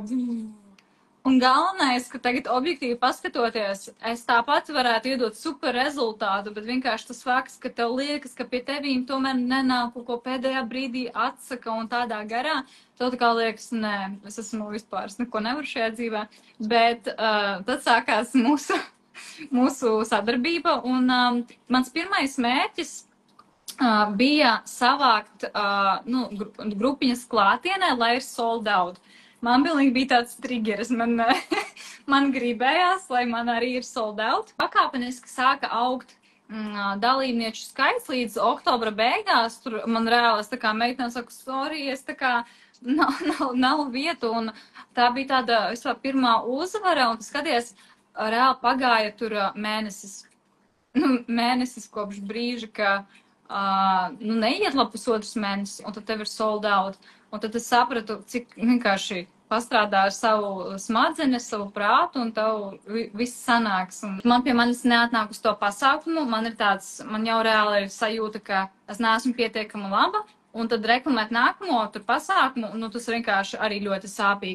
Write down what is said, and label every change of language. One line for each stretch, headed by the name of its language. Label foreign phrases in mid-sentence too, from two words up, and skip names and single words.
Latvian: Un galvenais, ka tagad objektīvi paskatoties, es tāpat varētu iedot super rezultātu, bet vienkārši tas fakts, ka tev liekas, ka pie tevīm tomēr nenāk, ko pēdējā brīdī atsaka un tādā garā, tev tā kā liekas, nē, es esmu vispār, es neko nevaru šajā dzīvē, bet tad sākās mūsu sadarbība, un mans pirmais mērķis bija savākt grupiņas klātienē, lai ir
English: sold out.
Latvian: Man bija tāds triggeris, man gribējās, lai man arī ir
English: sold out.
Latvian: Pakāpeniski sāka augt dalībnieču skaits līdz oktobra beigās. Tur man reāli, es tā kā meitene saku, sorry, es tā kā nav vietu. Un tā bija tāda vispār pirmā uzvara, un skaties, reāli pagāja tur mēnesis. Mēnesis kopš brīža, ka neiet labi pusotrs mēnesis, un tad tev ir
English: sold out.
Latvian: Un tad es sapratu, cik vienkārši pastrādā ar savu smadzenes, savu prātu, un tev viss sanāks. Un man pie manis neatnāk uz to pasākumu, man jau reāli ir sajūta, ka es neesmu pietiekama laba, un tad reklamēt nākamo tur pasākumu, tas vienkārši arī ļoti sāpīgi.